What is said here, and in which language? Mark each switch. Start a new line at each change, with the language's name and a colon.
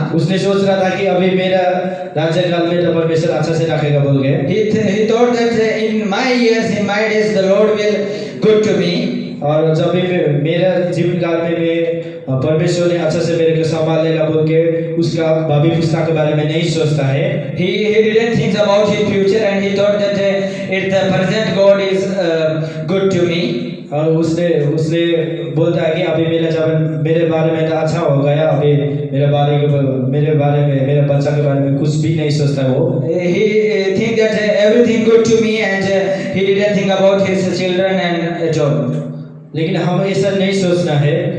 Hindi: उसने सोच रहा था कि अभी मेरा राज्यकाल में तो परमेश्वर अच्छा से रखेगा बोल के।
English: He thought that in my years, in my days, the Lord will good to me.
Hindi: और जब भी मेरा जीवन काल में मैं परमेश्वर ने अच्छा से मेरे को संभाल लेगा बोल के उसका भावी पुस्ता के बारे में नहीं सोचता है।
English: He didn't think about his future and he thought that if the present God is good to me.
Hindi: और उसने बोलता है कि अभी मेरे बारे में तो अच्छा हो गया, अभी मेरे बारे में मेरे बच्चा के बारे में कुछ भी नहीं सोचता वो।
English: He think that everything good to me and he didn't think about his children and job.
Hindi: लेकिन हम ऐसा नहीं सोचना है।